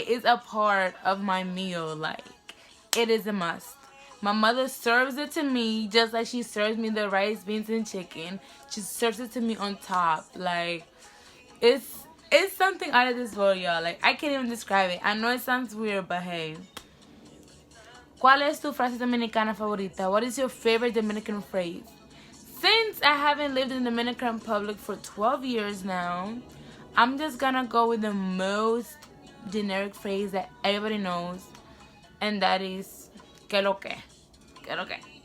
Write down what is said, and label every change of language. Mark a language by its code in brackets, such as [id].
[en] It's a part of my meal. Like, it is a must. My mother serves it to me just like she serves me the rice, beans, and chicken. She serves it to me on top. Like, it's something out of this world, y'all. Like, I can't even describe it. I know it sounds weird, but hey. [es] ¿Cuál es tu frase dominicana favorita? [en] What is your favorite Dominican phrase? Since I haven't lived in the Dominican Republic for 12 years now, I'm just gonna go with the most generic phrase that everybody knows, and that is [es] que lo que. Que lo que.